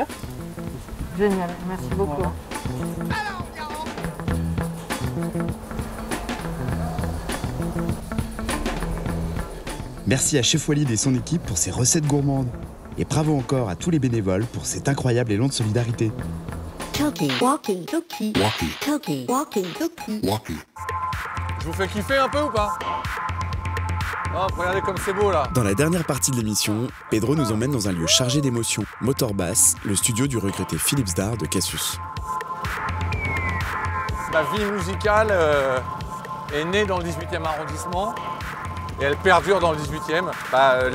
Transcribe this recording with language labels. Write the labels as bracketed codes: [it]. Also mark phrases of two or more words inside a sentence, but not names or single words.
[fr] Génial, merci beaucoup. Voilà. Merci à Chef Walid et son équipe pour ces recettes gourmandes. Et bravo encore à tous les bénévoles pour cet incroyable élan de solidarité. Talkie, walkie, talkie, walkie, talkie, walkie, talkie, walkie. Je vous fais kiffer un peu ou pas? Oh, regardez comme c'est beau là. Dans la dernière partie de l'émission, Pedro nous emmène dans un lieu chargé d'émotions, Motorbass, le studio du regretté Philippe Zdar de Cassius. Ma vie musicale est née dans le 18e arrondissement et elle perdure dans le 18e.